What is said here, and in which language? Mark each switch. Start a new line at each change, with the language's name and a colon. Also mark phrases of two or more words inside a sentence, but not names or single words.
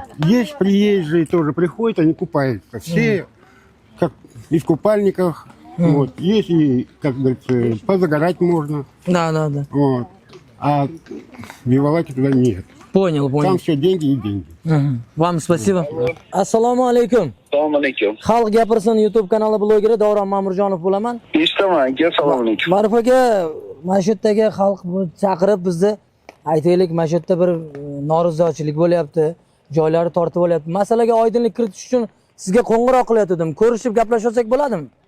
Russian: Есть приезжие тоже приходят, они купаются. Все как и в купальниках. Вот. Есть и, как говорится, позагорать можно. Да, да, да. Вот. А в Вивалаке туда нет. Понял, понял. Там все деньги и деньги. Мгм. Вам спасибо.
Arabic: السلام عليكم.
Uzbek: Assalomu alaykum. Xalq gapirsin YouTube kanali blogeri Davron Ma'murjonov bo'laman. Eshitaman aka, assalomu alaykum. Ma'ruf aka, mana shu yerdagi xalq chaqirib bizni aytaylik, mana shu yerda bir norozichilik bo'lyapti, joylari tortib olyapti. Masalaga oydinlik kiritish uchun sizga qo'ng'iroq qilayotgandim. Ko'rishib gaplashsak bo'ladimi?